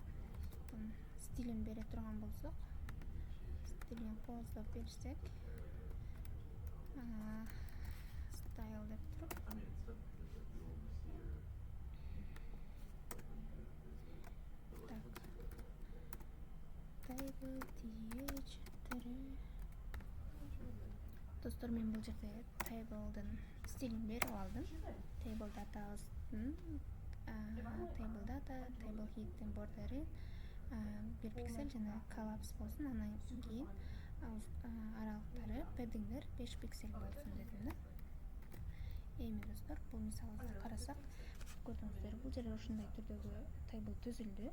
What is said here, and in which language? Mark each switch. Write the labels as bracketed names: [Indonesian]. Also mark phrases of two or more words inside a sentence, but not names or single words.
[Kyrgyz] Стилин бере турган болсок, стилин кооздоп берсек, style деп туруп, table достор, мен бул жерде table'дын стилин берип алдым. [English] Table data'быздын table data, table head'in [Kyrgyz] бордери 1 пиксель жана collapse болсун. Андан кийин аралыктары, paddingдер 5 пиксель болсун дедим да. Эми достор, бул мисалыбызды карасак, көрдүңүздөр, бул жерде ушундай түрдөгү table түзүлдү.